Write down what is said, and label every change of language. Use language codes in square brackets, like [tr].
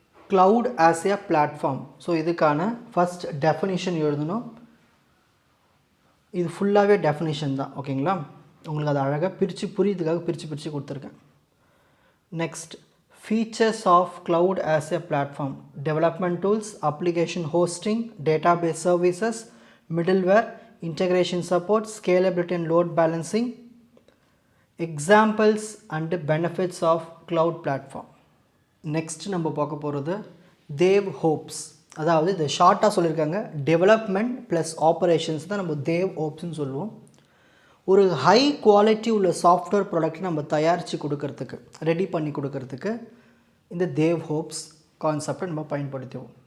[ta] Cloud as a platform. So இதுக்கான first definition எழுதணும். இது ஃபுல்லாகவே டெஃபினிஷன் தான், ஓகேங்களா. உங்களுக்கு அது அழகாக பிரித்து புரியுறதுக்காக பிரித்து கொடுத்துருக்கேன். [en] Next, features of cloud as a platform: development tools, application hosting, database services, middleware, integration support, scalability and load balancing. Examples and benefits of cloud platform. [ta] Next நம்ம பார்க்க போகிறது தேவ் ஹோப்ஸ். அதாவது இது ஷார்ட்டாக சொல்லியிருக்காங்க, டெவலப்மெண்ட் ப்ளஸ் ஆப்ரேஷன்ஸ் தான் நம்ம தேவ் ஹோப்ஸ்ன்னு சொல்லுவோம். ஒரு ஹை குவாலிட்டி உள்ள சாஃப்ட்வேர் ப்ராடக்ட் நம்ம தயாரித்து கொடுக்கறதுக்கு, ரெடி பண்ணி கொடுக்கறதுக்கு இந்த தேவ் ஹோப்ஸ் கான்செப்டை நம்ம பயன்படுத்துவோம்.